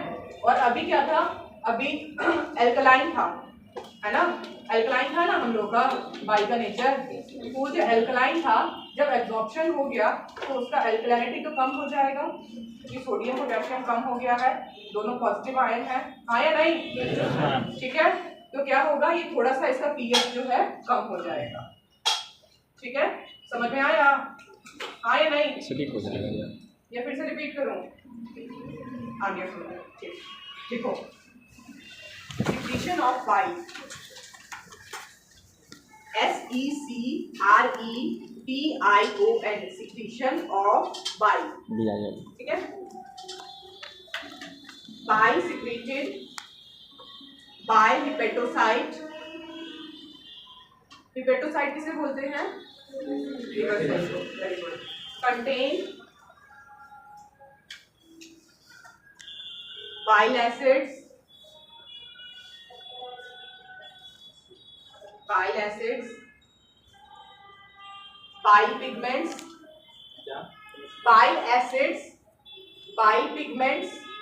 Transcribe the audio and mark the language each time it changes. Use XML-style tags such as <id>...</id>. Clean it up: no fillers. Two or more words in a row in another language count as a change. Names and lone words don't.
<hi>और अभी क्या था, अभी एल्कलाइन था, है ना, एल्कलाइन था ना हम लोग का बाइल का नेचर, वो जो एल्कलाइन था जब एब्जॉर्प्शन हो गया तो उसका एल्कलानिटी तो कम हो जाएगा, क्योंकि</hi> <en>sodium potassium</en> <hi>कम हो गया है, दोनों</hi> <en>positive ion</en> <hi>है, हाँ या नहीं, ठीक है। तो क्या होगा, ये थोड़ा सा इसका पीएच जो है कम हो जाएगा, ठीक है। समझ में आया, हाँ या नहीं, ठीक हो जाएगा या फिर से रिपीट करूं, आगे सुनो, ठीक। देखो,</hi> <en>secretion of bile, SECRETION, secretion of bile,</en> <hi>ठीक है।</hi> <en>bile secreted by hepatocyte, hepatocyte</en> <hi>किसे बोलते हैं,</hi> <en>contain bile acids, bile acids, bile pigments, bile acids, bile pigments,</en>